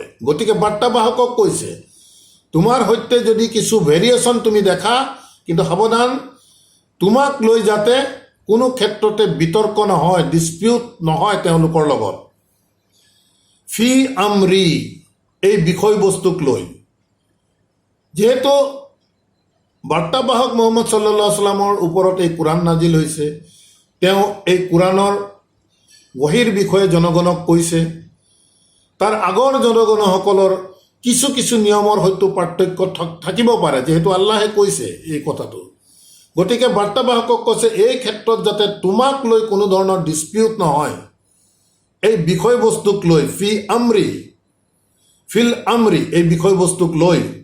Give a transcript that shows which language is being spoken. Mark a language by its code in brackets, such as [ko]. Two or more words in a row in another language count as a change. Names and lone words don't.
[as] গতিকে বাৰ্তাবাহকক কৈছে তোমাৰ সৈতে যদি কিছু ভেৰিয়েশ্যন তুমি দেখা, কিন্তু সাৱধান, তোমাক লৈ যাতে কোনো ক্ষেত্ৰতে বিতৰ্ক নহয়, ডিছপিউট নহয় তেওঁলোকৰ লগত। [ar] في الأمر, [as] এই বিষয়বস্তুক লৈ, যিহেতু বাৰ্তাবাহক মুহাম্মদ [ar] صلى الله عليه وسلم [as] ওপৰত এই কোৰাণ নাজিল হৈছে, তেওঁ এই কোৰাণৰ ৱহীৰ বিষয়ে জনগণক কৈছে। তাৰ আগৰ জনগণসকলৰ কিছু কিছু নিয়মৰ হয়তো পাৰ্থক্য থাকিব পাৰে, যিহেতু আল্লাহে কৈছে এই কথাটো। গতিকে বাৰ্তাবাহকক কৈছে এই ক্ষেত্ৰত যাতে তোমাক লৈ কোনো ধৰণৰ ডিছপিউট নহয়, এই বিষয়বস্তুক লৈ, [ar] في الأمر, [as] এই বিষয়বস্তুক লৈ।